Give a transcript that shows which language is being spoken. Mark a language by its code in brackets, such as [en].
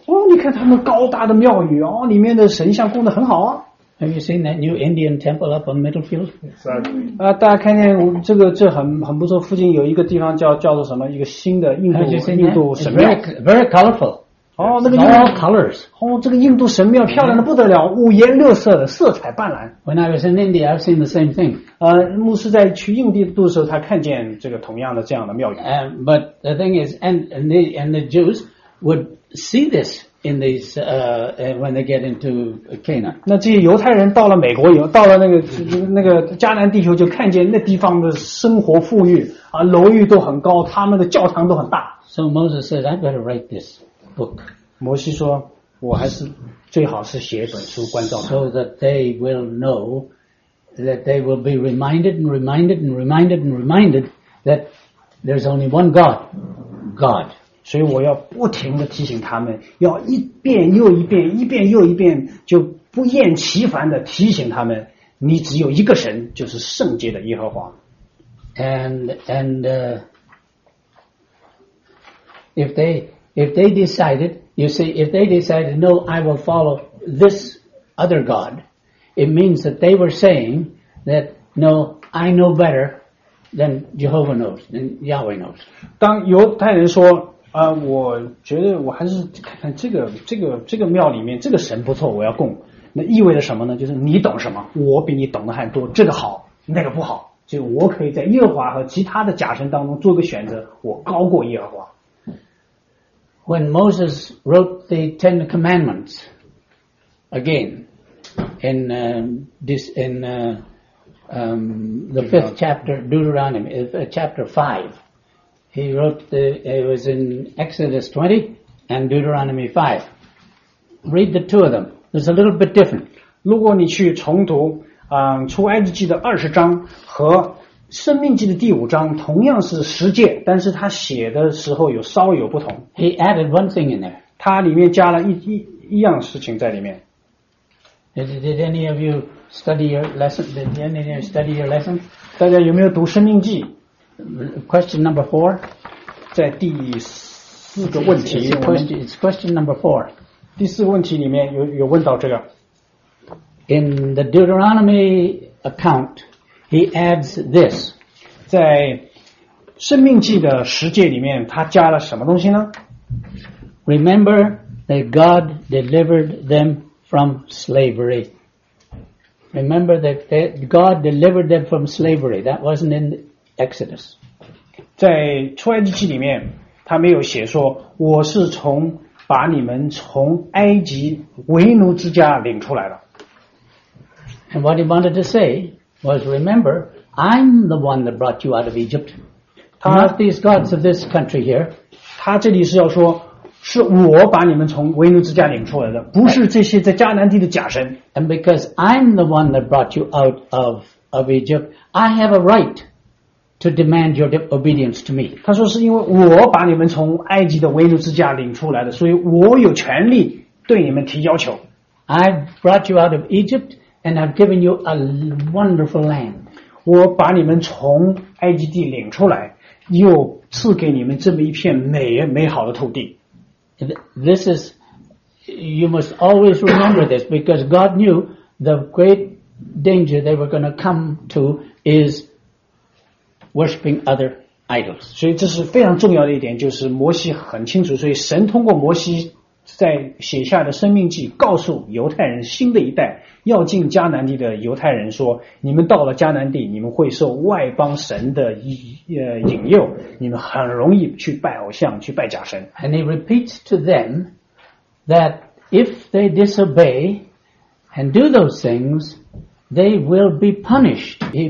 [zh] 哦，你看他们高大的庙宇哦，里面的神像供得很好啊。 [en] Have you seen that new Indian temple up on Middlefield? Exactly. [zh] 大家看见这很不错，附近有一个地方叫做什么？一个新的印度神庙。 [en] Very colorful. [zh] 哦，那个 [en] all colors. [zh] 哦，这个印度神庙漂亮的不得了，五颜六色的，色彩斑斓。 [en] When I was in India, I've seen the same thing. [zh] 牧师在去印度的时候，他看见这个同样的这样的庙宇。 [en] But the thing is, and the Jews would see this. In these, when they get into Canaan. [zh] 那这些犹太人到了美国以后，到了那个迦南地球，就看见那地方的生活富裕啊，楼宇都很高，他们的教堂都很大。 [en] So Moses said, "I better write this book." [zh] 摩西说，我还是最好是写一本书关照他。 [en] So that they will know, that they will be reminded and reminded and reminded and reminded that there's only one God, God. [zh] 所以我要不停地提醒他们，要一遍又一遍，一遍又一遍，就不厌其烦地提醒他们，你只有一个神，就是圣洁的耶和华。 [en] And if they decided, you see, if they decided, no, I will follow this other God, it means that they were saying that, no, I know better than Jehovah knows, than Yahweh knows. [zh] 当犹太人说啊、我觉得我还是看看这个庙里面这个神不错，我要供。那意味着什么呢？就是你懂什么，我比你懂得还多。这个好，那个不好，就我可以在耶和华和其他的假神当中做个选择，我高过耶和华。 [en] When Moses wrote the Ten Commandments again in the fifth chapter Deuteronomy, chapter five. He wrote the, it was in Exodus 20 and Deuteronomy 5. Read the two of them. It's a little bit different. [zh] 如果你去重读、出埃及记的二十章和生命记的第五章，同样是十诫，但是他写的时候有稍微有不同。 [en] He added one thing in there. [zh] 他里面加了一样事情在里面。 [en] Did any of you study your lesson? Did any of you study your lesson? [zh] 大家有没有读生命记？ [en] Question number four. [zh] 在第四个问题 [en] it's question number four. [zh] 第四个问题里面有问到这个。 [en] In the Deuteronomy account, he adds this. [zh] 在生命记的十诫里面他加了什么东西呢？ [en] Remember that God delivered them from slavery. Remember that God delivered them from slavery. That wasn't in Exodus. [zh] 在出埃及记里面他没有写说我是从把你们从埃及为奴之家领出来了。 [en] And what he wanted to say was, remember, I'm the one that brought you out of Egypt, not these gods of this country here. [zh] 他这里是要说是我把你们从为奴之家领出来的，不是这些在迦南地的假神。 [en] And because I'm the one that brought you out of Egypt, I have a right to demand your obedience to me. [zh] 他说是因为我把你们从埃及的为奴之家领出来的，所以我有权利对你们提要求。 [en] I've brought you out of Egypt and I've given you a wonderful land. [zh] 我把你们从埃及地领出来，又赐给你们这么一片美好的土地。 [en] This is, you must always remember this, because God knew the great danger they were going to come to is worshiping other idols. [zh] 所以这是非常重要的一点，就是摩西很清楚，所以神通过摩西在写下的生命记告诉犹太人，新的一代要进迦南地的犹太人说，你们到了迦南地，你们会受外邦神的引诱，你们很容易去拜偶像，去拜假神。 [en] And he repeats to them that if they disobey and do those things, they will be punished.